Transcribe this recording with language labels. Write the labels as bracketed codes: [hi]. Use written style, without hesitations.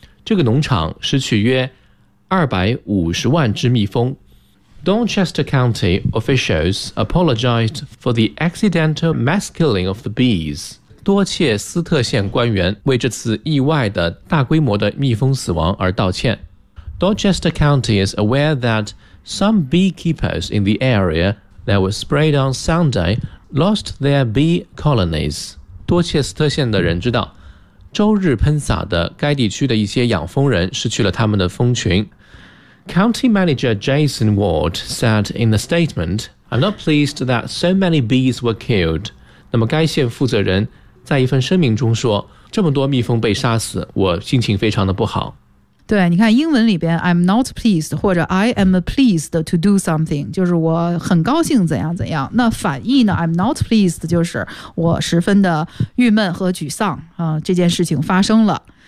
[zh] 这个农场失去约250万只蜜蜂。 [en] Dorchester County officials apologized for the accidental mass killing of the bees. [zh] 多切斯特县官员为这次意外的大规模的蜜蜂死亡而道歉。 [en] Dorchester County is aware that some beekeepers in the area that were sprayed on Sunday lost their bee colonies. [zh] 多切斯特县的人知道，周日喷洒的该地区的一些养蜂人失去了他们的蜂群。 [en] County Manager Jason Ward said in a statement, I'm not pleased that so many bees were killed. [zh] 那么该县负责人在一份声明中说，这么多蜜蜂被杀死，我心情非常的不好。对，你看英文里边 [en] I'm not pleased [zh] 或者 [en] I am pleased to do something， [zh] 就是我很高兴怎样怎样，那反义呢 [en] I'm not pleased [zh] 就是我十分的郁闷和沮丧、这件事情发生了。